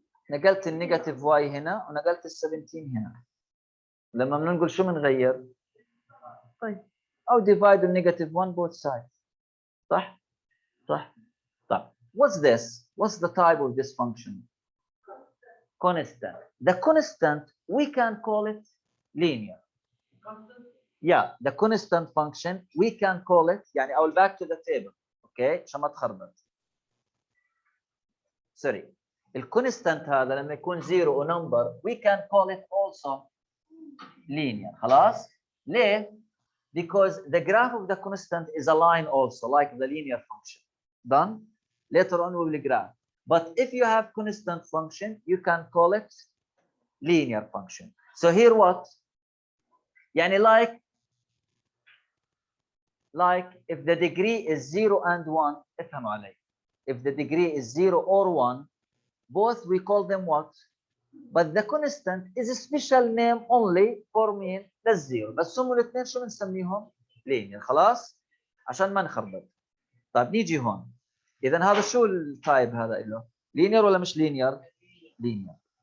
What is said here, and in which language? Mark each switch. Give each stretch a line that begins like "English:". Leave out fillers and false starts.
Arabic: نقلت النيجاتيف واي هنا ونقلت ال 17 هنا. لما بنقول شو بنغير؟ طيب او
English: divide
Arabic: النيجاتيف 1
English: both sides.
Arabic: صح؟ صح.
English: طيب what's this? What's the type of this function? Constant. The constant we can call it linear. Yeah, the constant function we can call it يعني I will back to the table.
Arabic: Okay عشان ما تخربط.
English: Sorry.
Arabic: الكونستانت هذا لما يكون زيرو او نمبر
English: we can call it also linear.
Arabic: خلاص؟ ليه؟
English: Because the graph of the constant is a line also like the linear function. Done? Later on we will graph. But if you have constant function you can call it linear function. So here what? يعني like if the degree is 0 and 1
Arabic: افهموا علي.
English: If the degree is 0 or 1 both we call them what? But the constant is a special name only for
Arabic: مين؟ للزيرو. بس هم الاثنين شو بنسميهم؟ linear. خلاص؟ عشان ما نخربط. طيب نيجي هون. إذا هذا شو التايب هذا له؟ linear ولا مش linear؟ linear.